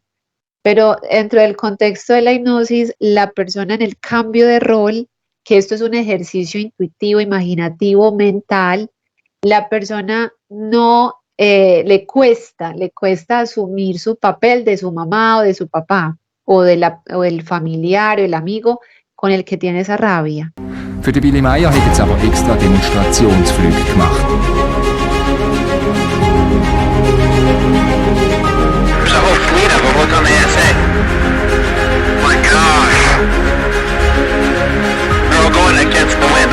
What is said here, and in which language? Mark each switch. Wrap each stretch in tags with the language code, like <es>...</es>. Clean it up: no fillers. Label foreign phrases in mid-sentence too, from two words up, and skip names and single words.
<es>Pero dentro del contexto de la hipnosis, la persona en el cambio de rol, que esto es un ejercicio intuitivo, imaginativo, mental, la persona no le cuesta asumir su papel de su mamá o de su papá o del familiar o el amigo con el que tiene esa rabia.</es> <de>Für die Billy Meier hat jetzt aber extra Demonstrationsflüge gemacht.</de> <en>There's a whole fleet of them. Look on the SA. My gosh. They're all going against the wind.</en>